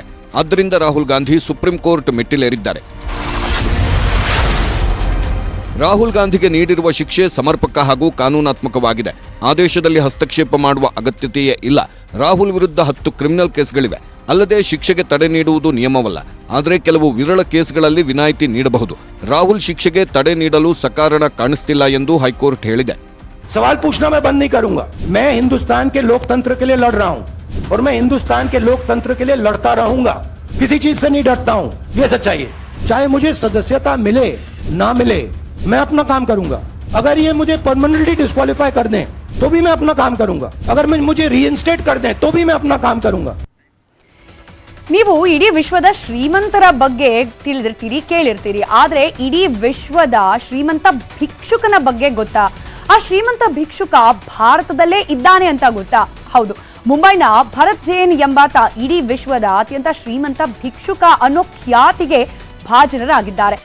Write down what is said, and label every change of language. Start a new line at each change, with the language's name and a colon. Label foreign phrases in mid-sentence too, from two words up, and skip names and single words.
Kannada: ಆದ್ದರಿಂದ ರಾಹುಲ್ ಗಾಂಧಿ ಸುಪ್ರೀಂ ಕೋರ್ಟ್ ಮೆಟ್ಟಿಲೇರಿದ್ದಾರೆ. ರಾಹುಲ್ ಗಾಂಧಿಗೆ ನೀಡಿರುವ ಶಿಕ್ಷೆ ಸಮರ್ಪಕ ಹಾಗೂ ಕಾನೂನಾತ್ಮಕವಾಗಿದೆ. ಆದೇಶದಲ್ಲಿ ಹಸ್ತಕ್ಷೇಪ ಮಾಡುವ ಅಗತ್ಯತೆಯೇ ಇಲ್ಲ. ರಾಹುಲ್ ವಿರುದ್ಧ 10 ಕ್ರಿಮಿನಲ್ ಕೇಸ್ಗಳಿವೆ. ಅಲ್ಲದೆ ಶಿಕ್ಷೆಗೆ ತಡೆ ನೀಡುವುದು ನಿಯಮವಲ್ಲ. ಆದರೆ ಕೆಲವು ವಿರಳ ಕೇಸ್ಗಳಲ್ಲಿ ವಿನಾಯಿತಿ ನೀಡಬಹುದು. ರಾಹುಲ್ ಶಿಕ್ಷೆಗೆ ತಡೆ ನೀಡಲು ಸಕಾರಣ ಕಾಣಿಸ್ತಿಲ್ಲ ಎಂದು ಹೈಕೋರ್ಟ್ ಹೇಳಿದೆ.
Hindi: सवाल पूछना मैं बंद नहीं करूंगा. मैं हिंदुस्तान के लोकतंत्र के लिए लड़ रहा हूं और मैं हिंदुस्तान के लोकतंत्र के लिए लड़ता रहूंगा. किसी चीज से नहीं डरता हूं. ये सच्चाई है. चाहे मुझे सदस्यता मिले ना मिले, मैं अपना काम करूंगा. अगर ये मुझे
English: permanently disqualify
Hindi: कर दें तो भी मैं अपना काम करूंगा. अगर मुझे रीइंस्टेट कर दें तो भी मैं अपना काम करूंगा.
Kannada: ನೀವು ಇಡೀ ವಿಶ್ವದ ಶ್ರೀಮಂತರ ಬಗ್ಗೆ ತಿಳಿದಿರ್ತೀರಿ, ಕೇಳಿರ್ತೀರಿ. ಆದ್ರೆ ಇಡೀ ವಿಶ್ವದ ಶ್ರೀಮಂತ ಭಿಕ್ಷುಕನ ಬಗ್ಗೆ ಗೊತ್ತಾ? ಆ ಶ್ರೀಮಂತ ಭಿಕ್ಷುಕ ಭಾರತದಲ್ಲೇ ಇದ್ದಾನೆ ಅಂತ ಗೊತ್ತಾ? ಹೌದು, ಮುಂಬೈನ ಭರತ್ ಜೈನ್ ಎಂಬಾತ ಇಡೀ ವಿಶ್ವದ ಅತ್ಯಂತ ಶ್ರೀಮಂತ ಭಿಕ್ಷುಕ ಅನ್ನೋ ಖ್ಯಾತಿಗೆ ಭಾಜನರಾಗಿದ್ದಾರೆ.